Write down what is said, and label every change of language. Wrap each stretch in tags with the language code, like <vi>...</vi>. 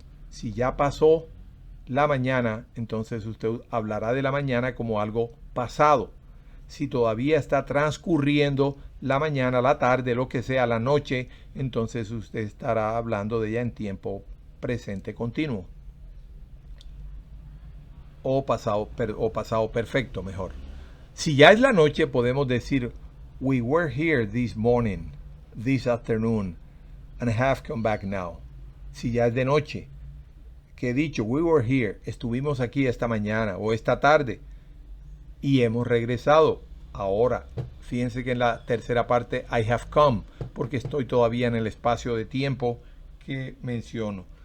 <es>Si ya pasó la mañana, entonces usted hablará de la mañana como algo pasado. Si todavía está transcurriendo la mañana, la tarde, lo que sea, la noche, entonces usted estará hablando de ella en tiempo presente continuo. O pasado perfecto, mejor. Si ya es la noche, podemos decir</es> <en>we were here this morning, this afternoon, and have come back now.</en> <es>Si ya es de noche, que he dicho</es> <en>we were here,</en> <es>estuvimos aquí esta mañana o esta tarde y hemos regresado ahora. Fíjense que en la tercera parte</es> <en>I have come,</en> <es>porque estoy todavía en el espacio de tiempo que menciono.</es>